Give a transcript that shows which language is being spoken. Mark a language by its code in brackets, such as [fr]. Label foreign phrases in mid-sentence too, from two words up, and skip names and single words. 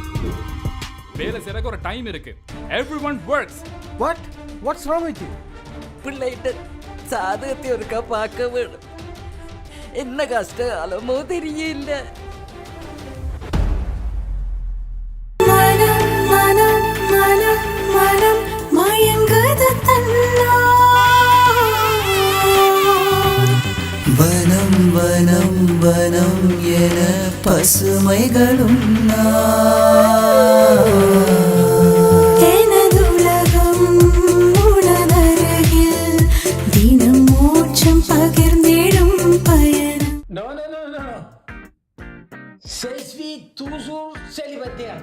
[ta] வேலை செய்யறதுக்கு ஒரு டைம் இருக்கு. [en] Everyone works. What's wrong with you? [ta] பிள்ளைகிட்ட சாதகத்தை ஒருக்கா பார்க்க வேணும். என்ன கஷ்டகாலமோ தெரியல. வனம் வனம் வனம் என பசுமைகளும் எனதுலகம் உனதருகில் தினம் மோட்சம் பகிர்ந்திடும் பயணம். [fr] Non, non, non, non, non. Je suis toujours célibataire.